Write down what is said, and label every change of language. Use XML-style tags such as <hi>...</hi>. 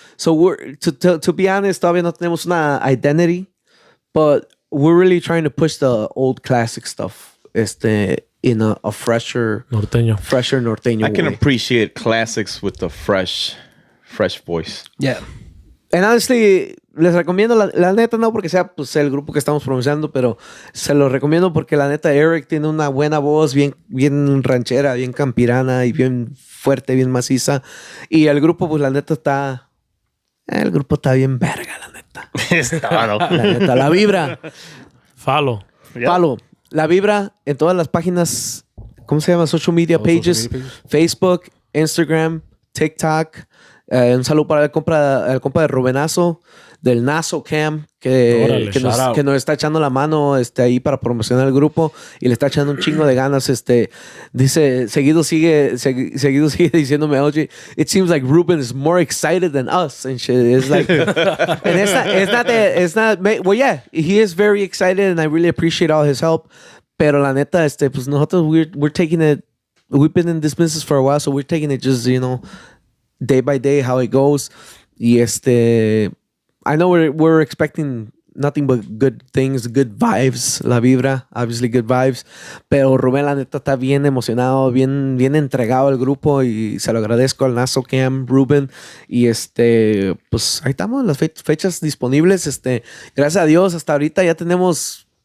<en>So we're to be honest,</en> <es>todavía no tenemos una</es> <en>identity, but we're really trying to push the old classic stuff. In a fresher norteño I can way. appreciate classics with the fresh voice. Yeah. And honestly,</en> <es>les recomiendo la neta, no porque sea pues, el grupo que estamos promocionando, pero se lo recomiendo porque la neta Eric tiene una buena voz, bien ranchera, bien campirana y bien fuerte, bien maciza. Y el grupo, pues la neta está... El grupo está bien verga, la neta. La neta, La Vibra. Follow. La Vibra en todas las páginas, ¿cómo se llama?</es> <en>Social media pages.</en> <es>Facebook, Instagram, TikTok. Un saludo para el compa de Rubenazo, del Naso Cam, que nos está echando la mano ahí para promocionar el grupo y le está echando un chingo de ganas. Dice, seguido sigue diciéndome, oye,</es> <en>it seems like Ruben is more excited than us and shit. It's like, and it's not, well, yeah, he is very excited and I really appreciate all his help.</en> <es>Pero la neta, pues nosotros,</es> <en>we're taking it, we've been in this business for a while, so we're taking it just, day by day, how it goes. Y I know we're expecting nothing but good things, good vibes. La Vibra, obviously good vibes.</en> <es>Pero Rubén, la neta, está bien emocionado, bien entregado al grupo y se lo agradezco al Naso Cam, Ruben. Y pues ahí estamos, las fechas disponibles. Gracias a Dios, hasta ahorita ya tenemos...</es>